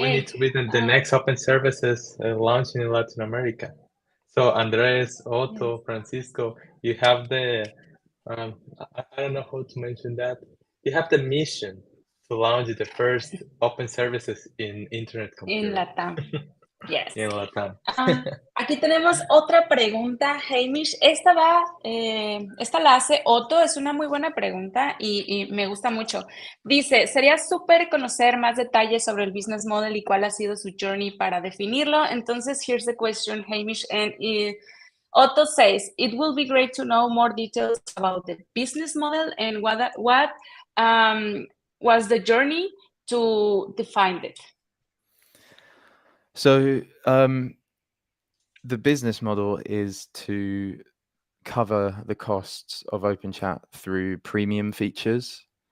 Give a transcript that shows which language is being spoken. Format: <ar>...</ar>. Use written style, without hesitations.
<en>We need to be the next open services launching in Latin America. So Andres, Otto, Francisco, you have the, I don't know how to mention that. You have the mission to launch the first open services in Internet Computer. In Latam. Yes.</en> <es>En Latam. Aquí tenemos otra pregunta, Hamish. Esta la hace Otto, es una muy buena pregunta y me gusta mucho. Dice, sería súper conocer más detalles sobre el business model y cuál ha sido su journey para definirlo.</es> <en>Entonces, here's the question, Hamish, and Otto says, it will be great to know more details about the business model and what was the journey to define it. So the business model is to cover the costs of OpenChat through premium features.</en>